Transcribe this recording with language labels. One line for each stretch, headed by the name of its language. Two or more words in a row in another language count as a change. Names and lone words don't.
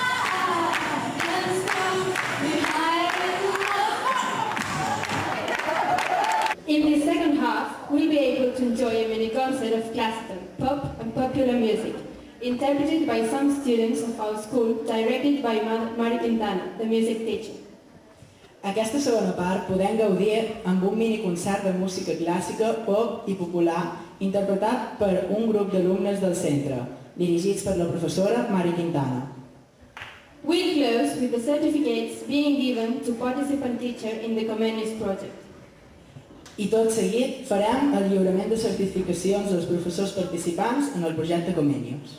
English: In the second half, we'll be able to enjoy a mini concert of classical, pop and popular music, interpreted by some students of our school, directed by Mari Quintana, the music teacher.
Catalan: Aquesta segona part podem gaudir amb un miniconcert de música clàssica, pop i popular interpretat per un grup d'alumnes del centre, dirigits per la professora Mari Quintana.
English: We'll close with the certificates being given to participant teacher in the Comenius project.
Catalan: I tot seguit farem el lliurament de certificacions als professors participants en el projecte Comenius.